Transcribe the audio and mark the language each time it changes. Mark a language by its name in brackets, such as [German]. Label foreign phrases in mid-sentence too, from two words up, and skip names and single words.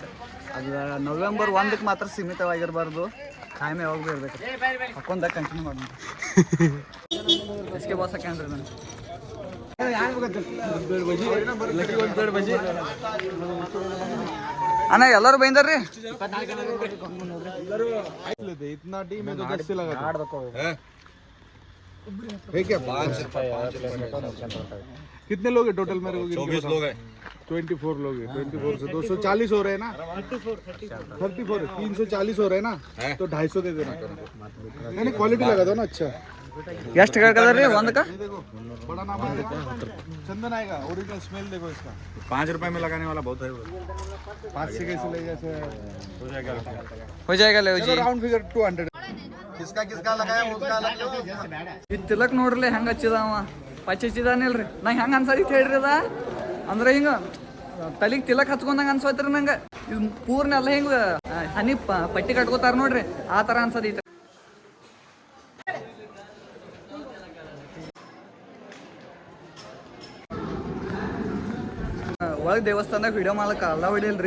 [Kannada] ಅದು ನವೆಂಬರ್ 1ಕ್ಕೆ ಮಾತ್ರ ಸೀಮಿತವಾಗಿರಬಾರ್ದು. ಕಾಯಮೆ ಯಾವಾಗ ಭೀ ಇರ್ಬೇಕು. ಹಾಕೊಂಡಾಗ ಕಂಟಿನ್ಯೂ ಮಾಡೋಣ. ಎಸ್ಕೆ ಬಾಸ್ ಹಾಕ್ಯಾನ್ರಿ ನಾನು. ಅಣ್ಣ ಎಲ್ಲರೂ ಬೈಂದಾರ್ರಿ. [Hindi] कितने लोग हैं टोटल मेरे को? 24 लोग हैं. 24 लोग हैं. 24 से 240 हो रहे हैं ना. 34 340 हो रहे हैं ना. तो 250 दे देना. नहीं क्वालिटी लगा दो ना. अच्छा [Kannada] ಎಷ್ಟು ಕೇಳ್ಕದ್ರಿ ಒಂದಕ್ಕೆ? [Hindi] बड़ा नाम आएगा, चंदन आएगा, [English] original smell [Hindi] देखो इसका. 5 रुपए में लगाने वाला बहुत है. 5 से कैसे ले जैसे हो जाएगा ले जी. [English] round figure [Hindi] 200. किसका किसका लगाया उसका अलग. [Kannada] ಇದು ತಿಲಕ್ ನೋಡ್ರಿ ಹೆಂಗೆ ಹಚ್ಚಿದಾವ ಪಚ್ಚ ಹಚ್ಚಿದಾನಿಲ್ರಿ. ನಂಗೆ ಹೆಂಗೆ ಅನ್ಸೈತಿ ಹೇಳ್ರಿ ಅದ ಅಂದ್ರೆ ಹಿಂಗೆ ತಲೆಗೆ ತಿಲಕ್ ಹಚ್ಕೊಂಡಂಗೆ ಅನ್ಸೋತ್ರಿ ನಂಗೆ. ಇದು ಪೂರ್ಣ ಎಲ್ಲ ಹಿಂಗೆ ಹನಿ ಪಟ್ಟಿ ಕಟ್ಕೋತಾರ ನೋಡ್ರಿ, ಆ ಥರ ಅನ್ಸದೈತೆ. ಒಳಗೆ ದೇವಸ್ಥಾನದಾಗ ವಿಡಿಯೋ ಮಾಡಕ್ಕೆ ಅಲ್ಲ ಹೊಡಿಲ್ರಿ.